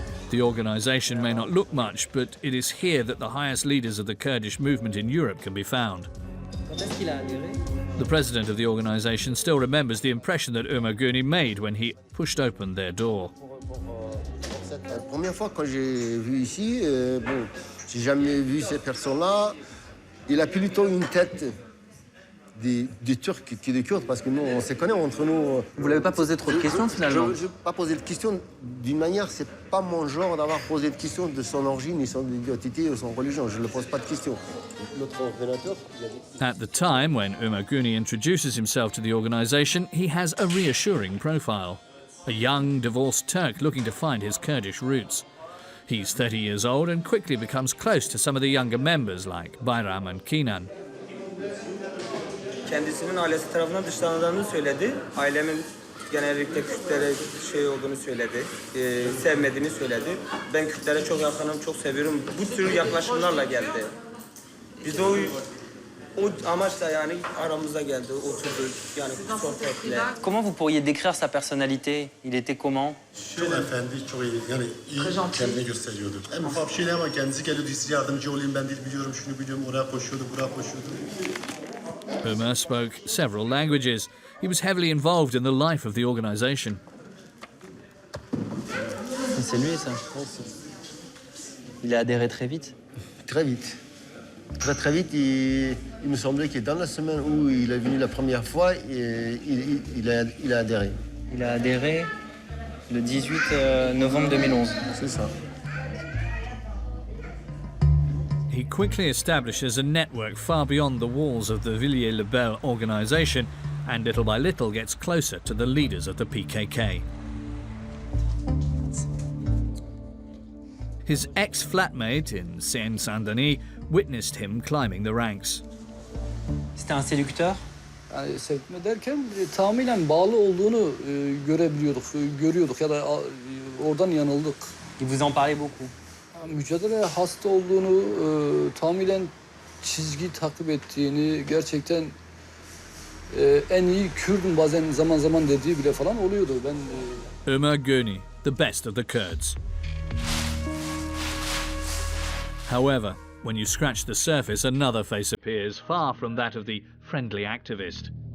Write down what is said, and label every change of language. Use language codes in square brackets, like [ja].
[en] The organisation may not look much, but it is here that the highest leaders of the Kurdish movement in Europe can be found. The president of the organisation still remembers the impression that Omer Guney made when he pushed open their door. [fr] La première fois quand j'ai vu ici, bon, j'ai jamais vu cette personne-là. Il a plutôt une tête des Turcs que des Kurdes, parce que nous, on se connaît entre nous. Vous l'avez pas posé trop de questions finalement? Je n'ai pas posé de questions. D'une manière, c'est pas mon genre d'avoir posé de questions de son origine, ni son identité ou son religion. Je ne pose pas de questions. Notre ordinateur. [en] At the time, when Omer Guney introduces himself to the organisation, he has a reassuring profile. A young, divorced Turk looking to find his Kurdish roots. He's 30 years old and quickly becomes close to some of the younger members like Bayram and Kenan. [tr] Kendisinin ailesi tarafından dışlandığını söyledi. Ailemin genellikle Kürtlere şey olduğunu söyledi. Sevmediğini söyledi. Ben Kürtlere çok yakınım, çok seviyorum. Bu tür yaklaşımlarla geldi. Biz de o amaçla yani aramıza geldi, oturdu yani sohbetle. [fr] Comment vous pourriez décrire sa personnalité? Il était comment? [tr] Çok efendi, çok iyi. Yani iyi kendini gösteriyordu. En ufak bir şeyle ama kendisi geliyordu, size yardımcı olayım, ben dil biliyorum, şunu biliyorum, oraya koşuyordu, buraya koşuyordu. [en] Omer spoke several languages. He was heavily involved in the life of the organisation. [fr] C'est lui ça? Il a adhéré très vite? Très vite. Très vite, il me semblait que dans la semaine où il est venu la première fois, il a adhéré. Il a adhéré le 18 novembre 2011. C'est ça. [en] He quickly establishes a network far beyond the walls of the Villiers-le-Bel organisation and little by little gets closer to the leaders of the PKK. His ex-flatmate in Seine-Saint-Denis witnessed him climbing the ranks. [fr] C'était un séducteur? [tr] Yani sevme derken tamamen bağlı olduğunu görebiliyorduk, görüyorduk ya da oradan yanıldık. [fr] Il vous en parlait beaucoup. [tr] Mücadele hasta olduğunu, tamamen çizgi takip ettiğini, gerçekten en iyi Kürdüm bazen zaman zaman dediği bile falan oluyordu. [en] Omer Guney, the best of the Kurds. However, when you scratch the surface, another face appears, far from that of the friendly activist.